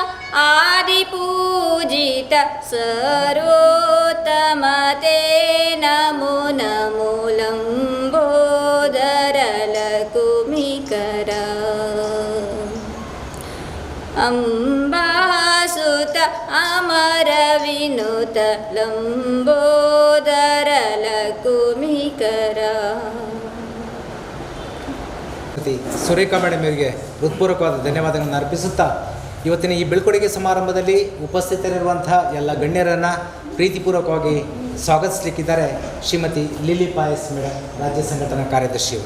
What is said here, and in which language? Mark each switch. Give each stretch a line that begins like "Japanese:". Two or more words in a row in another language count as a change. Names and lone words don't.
Kannada: ಆದಿಪೂಜಿತ ಸರ್ವೋತ್ತಮ ತೇ ನಮೋ ನಮೋ ಲಂಬೋದರಲಕುಮಿಕರ ಅಂಬಾಸುತ ಅಮರ ವಿನುತ ಲಂಬೋದರಲಕುಮಿಕರ. ಸುರೇಖಾ ಮೇಡಮ್ ಅವರಿಗೆ ಹೃತ್ಪೂರ್ವಕವಾದ ಧನ್ಯವಾದಗಳನ್ನು ಅರ್ಪಿಸುತ್ತಾ ಇವತ್ತಿನ ಈ ಬೀಳ್ಕೊಡುಗೆ ಸಮಾರಂಭದಲ್ಲಿ ಉಪಸ್ಥಿತರಿರುವಂಥ ಎಲ್ಲ ಗಣ್ಯರನ್ನು ಪ್ರೀತಿಪೂರ್ವಕವಾಗಿ ಸ್ವಾಗತಿಸಲಿಕ್ಕಿದ್ದಾರೆ ಶ್ರೀಮತಿ ಲಿಲಿ ಪಾಯಸ್ ಮೇಡಮ್, ರಾಜ್ಯ ಸಂಘಟನಾ ಕಾರ್ಯದರ್ಶಿಯವರು.